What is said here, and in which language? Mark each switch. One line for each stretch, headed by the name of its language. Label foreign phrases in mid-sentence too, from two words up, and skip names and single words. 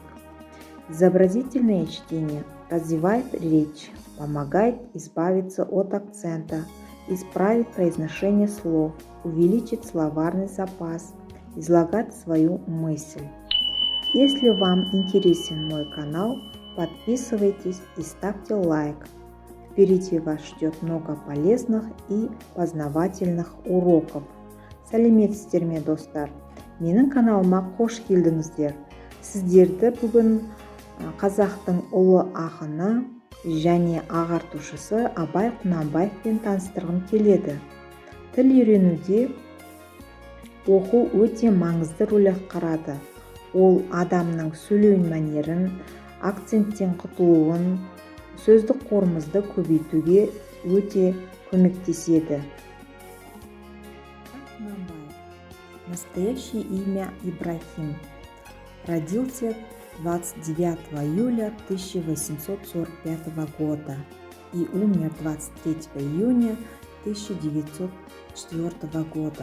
Russian: Изобразительное чтение развивает речь, помогает избавиться от акцента, исправить произношение слов, увеличить словарный запас, излагать свою мысль. Если вам интересен мой канал, подписывайтесь и ставьте лайк. Впереди вас ждет много полезных и познавательных уроков.
Kazakh: Сәлеметсіздер ме достар? Менің каналыма қош келдіңіздер. Сіздерді бүгін қазақтың ұлы ақыны және ағартушысы Абай Құнанбаевпен таныстырғым келеді. Тіл үйренуде оқу өте маңызды рөл атқарады. Ол адамның сөйлеу мәнерін, акценттен құтылуын, сөздік қорымызды көбейтуге өте көмектеседі.
Russian: Настоящее имя Ибрахим. Родился 29 июля 1845 года и умер 23 июня 1904 года.